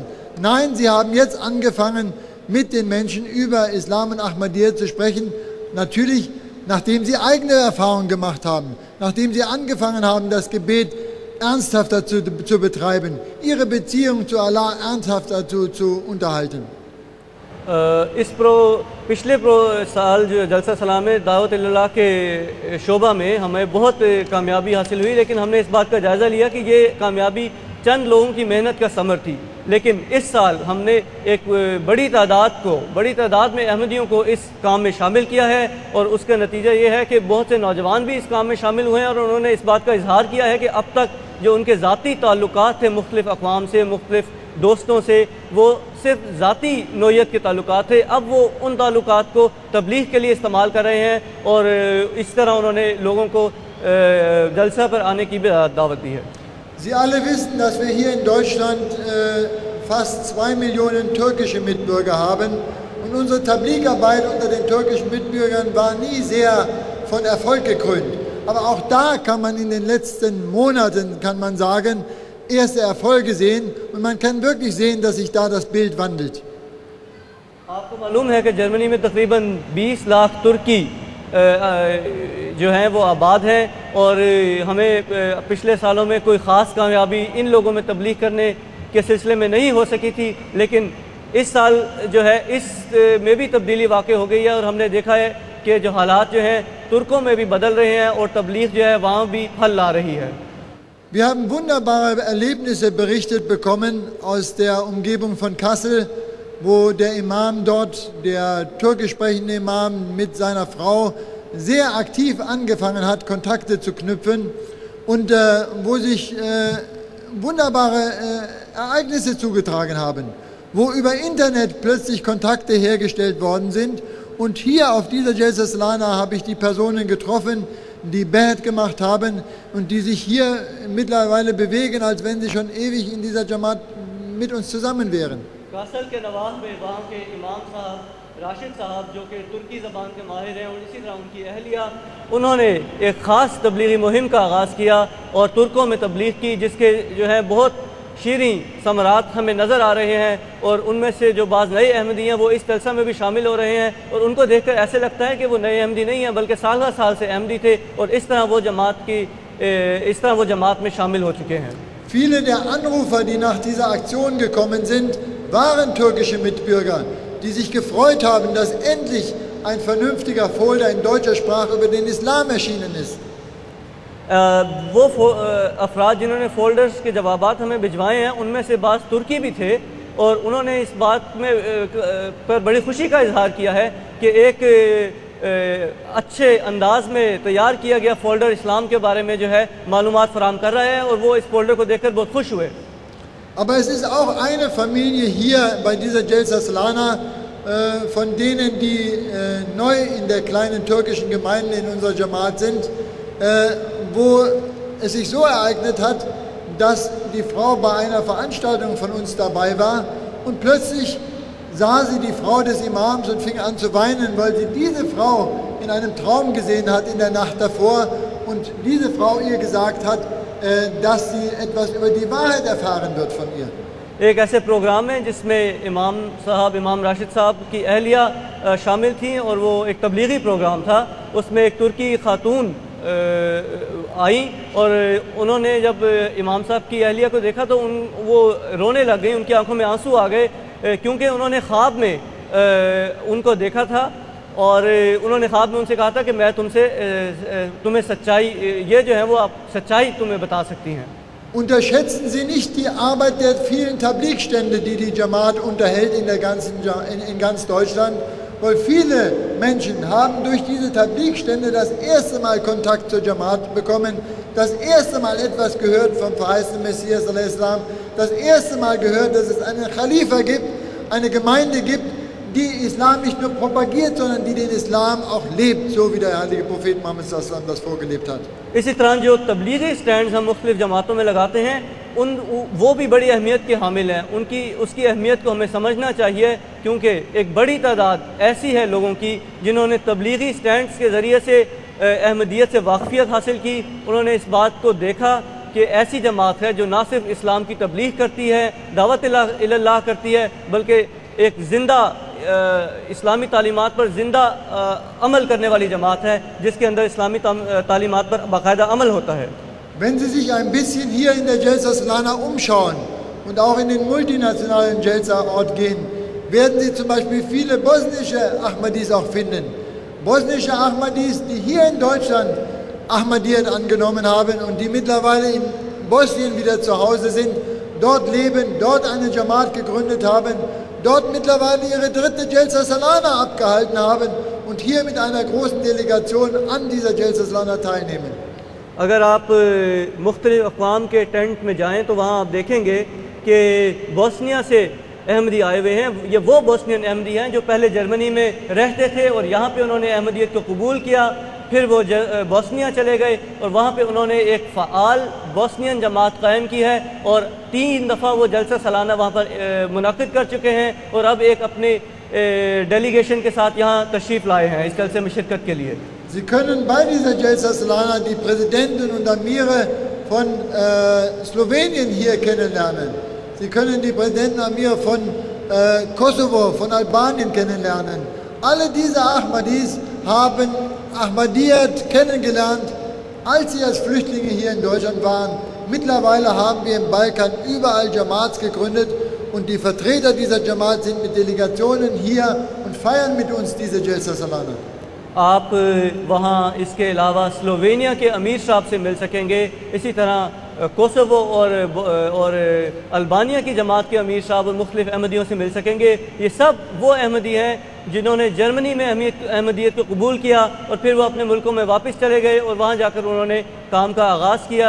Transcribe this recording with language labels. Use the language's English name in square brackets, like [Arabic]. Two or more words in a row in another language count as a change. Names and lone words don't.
[German] Nein, sie haben jetzt angefangen, mit den Menschen über Islam und Ahmadiyyat zu sprechen, natürlich nachdem sie eigene Erfahrungen gemacht haben, nachdem sie angefangen haben, das Gebet ernsthafter zu betreiben, ihre Beziehung zu Allah ernsthafter zu unterhalten. [Urdu] پچھلے سال جو جلسہ سلام میں دعوت الی اللہ کے شعبہ میں ہمیں بہت کامیابی حاصل ہوئی، لیکن ہم نے اس بات کا جائزہ لیا کہ یہ کامیابی چند لوگوں کی محنت کا ثمر تھی. لیکن اس سال ہم نے ایک بڑی تعداد میں احمدیوں کو اس کام میں شامل کیا ہے اور اس کا نتیجہ یہ ہے کہ بہت سے نوجوان بھی اس کام میں شامل ہوئے ہیں اور انہوں نے اس بات کا اظہار کیا ہے کہ اب تک جو ان کے ذاتی تعلقات تھے مختلف اقوام سے، مختلف دوستوں سے، وہ صرف ذاتی نوعیت کے تعلقات تھے، اب وہ ان تعلقات کو تبلیغ کے لیے استعمال کر رہے ہیں اور اس طرح انہوں نے لوگوں کو جلسہ پر آنے کی بھی دعوت دی ہے. [German] Sie alle wissen, dass wir hier in Deutschland fast 2 Millionen türkische Mitbürger haben und unsere Tabligarbeit unter den türkischen Mitbürgern war nie sehr von Erfolg gekrönt. Aber auch da kann man in den letzten Monaten, kann man sagen, erste Erfolge sehen und man kann wirklich sehen, dass sich da das Bild wandelt. [Urdu] آپ کو معلوم ہے کہ جرمنی میں تقریباً 20 لاکھ ترکی جو ہیں وہ آباد ہیں اور ہمیں پچھلے سالوں میں کوئی خاص کامیابی ان لوگوں میں تبلیغ کرنے کے سلسلے میں نہیں ہو سکی تھی، لیکن اس سال جو ہے اس میں بھی تبدیلی واقعی ہو گئی ہے اور ہم نے دیکھا ہے کہ جو حالات جو ہیں ترکوں میں بھی بدل رہے ہیں اور تبلیغ جو ہے وہاں بھی پھل لا رہی ہے. [German] Wir haben wunderbare Erlebnisse berichtet bekommen aus der Umgebung von Kassel, wo der Imam dort, der türkisch sprechende Imam mit seiner Frau sehr aktiv angefangen hat, Kontakte zu knüpfen und wo sich wunderbare Ereignisse zugetragen haben, wo über Internet plötzlich Kontakte hergestellt worden sind. Und hier auf dieser Jalsa Salana habe ich die Personen getroffen, die Bad gemacht haben und die sich hier mittlerweile bewegen, als wenn sie schon ewig in dieser Jamaat mit uns zusammen wären. [Urdu] کاسل کے نواز میں وہاں کے امام صاحب راشد صاحب جو کہ ترکی زبان کے ماہر ہیں اور اسی طرح ان کی اہلیہ انہوں نے ایک خاص تبلیغی مہم کا آغاز کیا اور ترکوں میں تبلیغ کی جس کے جو ہے بہت شیریں ثمرات ہمیں نظر آ رہے ہیں اور ان میں سے جو بعض نئے احمدی ہیں وہ اس جلسہ میں بھی شامل ہو رہے ہیں اور ان کو دیکھ کر ایسے لگتا ہے کہ وہ نئے احمدی نہیں ہیں بلکہ سال سال سے احمدی تھے اور اس طرح وہ جماعت میں شامل ہو چکے ہیں. [German] Viele der Anrufer, die nach dieser Aktion gekommen sind, waren türkische Mitbürger, die sich gefreut haben, dass endlich ein vernünftiger Folder in deutscher Sprache über den Islam erschienen ist. [Urdu] وہ افراد جنہوں نے فولڈرز کے جوابات ہمیں بھجوائے ہیں ان میں سے بعض ترکی بھی تھے اور انہوں نے اس بات میں پر بڑی خوشی کا اظہار کیا ہے کہ ایک اچھے انداز میں تیار کیا گیا فولڈر اسلام کے بارے میں جو ہے معلومات فراہم کر رہا ہے اور وہ اس فولڈر کو دیکھ کر بہت خوش ہوئے. [German] Aber es ist auch eine Familie hier bei dieser Jalsa Salana, von denen, die neu in der kleinen türkischen Gemeinde in unserer Jamaat sind, wo es sich so ereignet hat, dass die Frau bei einer Veranstaltung von uns dabei war und plötzlich sah sie die Frau des Imams und fing an zu weinen, weil sie diese Frau in einem Traum gesehen hat in der Nacht davor und diese Frau ihr gesagt hat, dass sie etwas über die Wahrheit erfahren wird von ihr. [Urdu] ایک ایسے پروگرام ہے جس میں امام راشد صاحب کی اہلیہ شامل تھی اور وہ ایک تبلیغی پروگرام تھا. اس میں ایک ترکی خاتون آئی اور انہوں نے جب امام صاحب کی اہلیہ کو دیکھا تو وہ رونے لگ گئی، ان کی آنکھوں میں آنسو آ گئے کیونکہ انہوں نے خواب میں ان کو دیکھا تھا اور انہوں نے خواب میں ان سے کہا تھا کہ میں تمہیں سچائی یہ جو ہے وہ آپ سچائی تمہیں بتا سکتی ہیں. [German] Unterschätzen Sie nicht die Arbeit der vielen Tabligh-Stände, die die Jamaat unterhält in ganz Deutschland, weil viele Menschen haben durch diese Tabligh-Stände das erste Mal Kontakt zur Jamaat bekommen, das erste Mal etwas gehört vom verheißenen Messias, das erste Mal gehört, dass es einen Khalifa gibt, eine Gemeinde gibt, die Islam nicht nur propagiert, sondern die den Islam auch lebt, so wie der heilige Prophet Muhammad das vorgelebt hat. [Urdu] اسی طرح جو تبلیغی سٹینڈز ہم مختلف جماعتوں میں لگاتے ہیں وہ بھی بڑی اہمیت کے حامل ہیں. اس کی اہمیت کو ہمیں سمجھنا چاہیے کیونکہ ایک بڑی تعداد ایسی ہے لوگوں کی جنہوں نے تبلیغی سٹینڈز کے ذریعے سے احمدیت سے واقفیت حاصل کی. انہوں نے اس بات کو دیکھا کہ ایسی جماعت ہے جو نہ صرف اسلام کی تبلیغ کرتی ہے، دعوت الیٰ اللہ کرتی ہے، بلکہ ایک زندہ اسلامی تعلیمات پر زندہ عمل کرنے والی جماعت ہے جس کے اندر اسلامی تعلیمات پر باقاعدہ عمل ہوتا ہے. [German] Wenn Sie sich ein bisschen hier in der Jalsa Salana umschauen und auch in den multinationalen Jalsa-Ort gehen, werden Sie zum Beispiel viele bosnische Ahmadis auch finden. Bosnische Ahmadis, die hier in Deutschland Ahmadiyyat angenommen haben und die mittlerweile in Bosnien wieder zu Hause sind, dort leben, dort eine Jamaat gegründet haben, dort mittlerweile ihre dritte Jalsa Salana abgehalten haben und hier mit einer großen Delegation an dieser Jalsa Salana teilnehmen. [Urdu] اگر آپ مختلف اقوام کے ٹینٹ میں جائیں تو وہاں آپ دیکھیں گے کہ بوسنیا سے احمدی آئے ہوئے ہیں. یہ وہ بوسنین احمدی ہیں جو پہلے جرمنی میں رہتے تھے اور یہاں پہ انہوں نے احمدیت کو قبول کیا، پھر وہ بوسنیا چلے گئے اور وہاں پہ انہوں نے ایک فعال بوسنین جماعت قائم کی ہے اور 3 دفعہ وہ جلسہ سالانہ وہاں پر منعقد کر چکے ہیں اور اب ایک اپنے ڈیلیگیشن کے ساتھ یہاں تشریف لائے ہیں اس جلسے میں شرکت کے لیے. [German] Sie können bei dieser Jalsa Salana die Präsidenten und Amire von Slowenien hier kennenlernen. Sie können die Präsidenten Amir von Kosovo, von Albanien kennenlernen. Alle diese Ahmadis haben Ahmadiyyat kennengelernt, als sie als Flüchtlinge hier in Deutschland waren. Mittlerweile haben wir im Balkan überall Jamaats gegründet und die Vertreter dieser Jamaat sind mit Delegationen hier und feiern mit uns diese Jalsa Salana. [Urdu] آپ وہاں اس کے علاوہ سلووینیا کے امیر صاحب سے مل سکیں گے، اسی طرح کوسوو اور البانیہ کی جماعت کے امیر صاحب اور مختلف احمدیوں سے مل سکیں گے. یہ سب وہ احمدی ہیں جنہوں نے جرمنی میں احمدیت کو قبول کیا اور پھر وہ اپنے ملکوں میں واپس چلے گئے اور وہاں جا کر انہوں نے کام کا آغاز کیا.